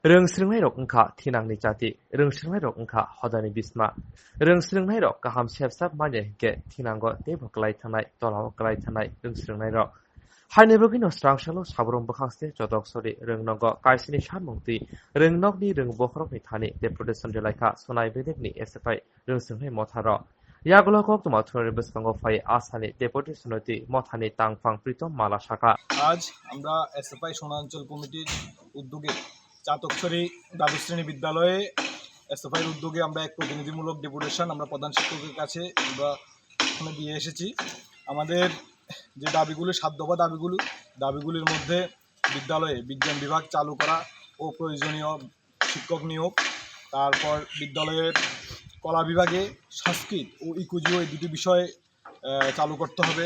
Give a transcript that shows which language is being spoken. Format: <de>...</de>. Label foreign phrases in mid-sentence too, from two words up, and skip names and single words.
<trp>रोंस्रोंनाय रक ओंखा थिनांनि जाति रोंस्रोंनाय रक ओंखा हदानि बिस्मा रोंस्रोंनाय रक गाहाम सेबसाब माने के थिनांगो देबो गलाय थानाय तलाव गलाय थानाय रोंस्रोंनाय रक हायनेबोगि नस्रांसालो साब्रम बखांसे जदक सरि रोंनगो कायसिनि सानमुक्ति रोंनगनि रोंबखरनि थानि डेपुटेसन जलायखा सनाय बेदेगनि एसेफाय रोंस्रोंनाय मथार यागुलकक तुमाथुरि बसकांगो फाय आसानि डेपुटेसनति मथानि तांफां प्रीतम माला शाखा</trp> <bn>আজ আমরা এসএফআই সোনাঞ্চল কমিটির উদ্যোগে চাতকছড়ি দ্বাদশ শ্রেণী বিদ্যালয়ে এসএফআইয়ের উদ্যোগে আমরা এক প্রতিনিধিমূলক ডেপুটেশন আমরা প্রধান শিক্ষকের কাছে আমরা ওখানে দিয়ে এসেছি। আমাদের যে দাবিগুলো ৭ দফা দাবিগুলির মধ্যে বিদ্যালয়ে বিজ্ঞান বিভাগ চালু করা ও প্রয়োজনীয় শিক্ষক নিয়োগ, তারপর বিদ্যালয়ের কলা বিভাগে সংস্কৃত ও ইকুজিও এই দুটি বিষয় চালু করতে হবে।</bn>